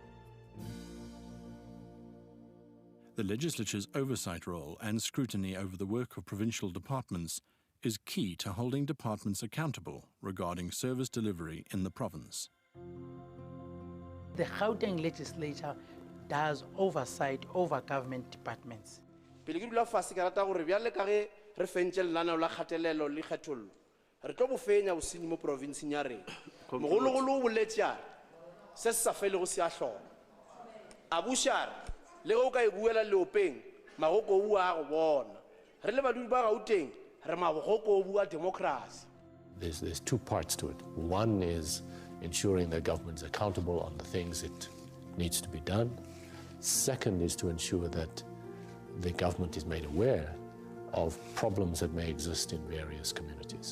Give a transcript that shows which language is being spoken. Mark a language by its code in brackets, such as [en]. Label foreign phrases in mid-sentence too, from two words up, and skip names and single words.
[en] The legislature's oversight role and scrutiny over the work of provincial departments is key to holding departments accountable regarding service delivery in the province. The Gauteng legislature does oversight over government departments. [nso] Pele ke dula fase ke rata gore bjale ka ge re fentse lenaneo la kgatelelo le kgethollo re tlo bo fenya bosenyi mo provinseng ya rena mogologolo o boletše a re se se sa felego se a hlola a buša a re le ge o ka e buela leopeng magoko o bua a go bona re le badudi ba Gauteng re magoko o bua democracy. [en] There's two parts to it. One is ensuring that government is accountable on the things it needs to be done. Second is to ensure that the government is made aware of problems that may exist in various communities.